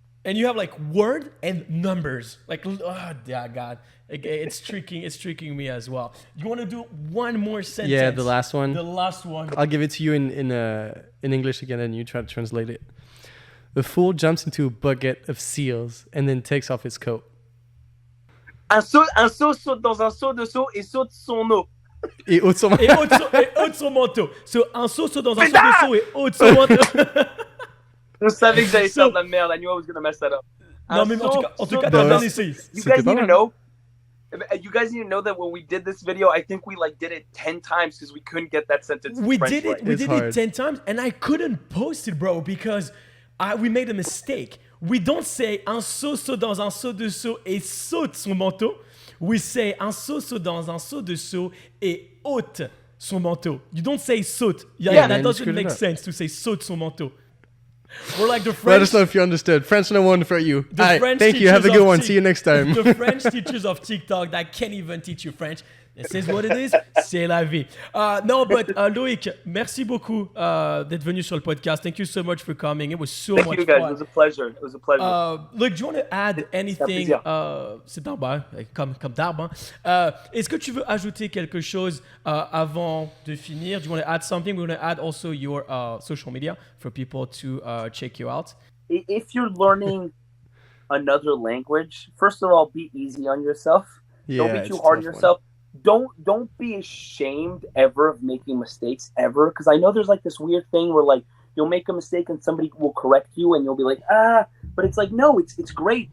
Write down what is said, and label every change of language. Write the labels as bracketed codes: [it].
[en] And you have like word and numbers. Like, oh God, it's tricking me as well. You want to do one more sentence? Yeah, the last one. The last one. I'll give it to you in English again, and you try to translate it. The fool jumps into a bucket of seals and then takes off his coat. [fr] Un seau saute dans un seau de seau et saute son eau. Et ôte son manteau. So, un seau saute dans un seau de seau et ôte son manteau. Je savais que j'allais faire de la merde. [en] I knew I was going to mess that up. [fr] Non, mais en tout cas, t'as bien essayé. [en] You guys need to know. You guys need to know that when we did this video, I think we did it 10 times because we couldn't get that sentence. We did it 10 times, and I couldn't post it, bro, because we made a mistake. We don't say [fr] un seau saute dans un seau de seau et saute son manteau. [en] We say [fr] un seau saute dans un seau de seau et ôte son manteau. [en] You don't say saute. That doesn't make sense to say [fr] saute son manteau. [en] We're like the French. Let us know if you understood. French no one for you. Thank you. Have a good one. See you next time. The French teachers of TikTok that can't even teach you French. This is what it is. [fr] C'est la vie. No, but Loïc, merci beaucoup d'être venu sur le podcast. [en] Thank you so much for coming. It was so much fun. Thank you guys. It was a pleasure. Look, do you want to add anything? [fr] C'est Barbe, comme d'arbre. Est-ce que tu veux ajouter quelque chose avant de finir? [en] Do you want to add something? We're going to add also your social media for people to check you out. If you're learning another language, first of all, be easy on yourself. Don't be too hard on yourself. Don't be ashamed ever of making mistakes ever, because I know there's like this weird thing where like you'll make a mistake and somebody will correct you and you'll be like, but it's like, no, it's great.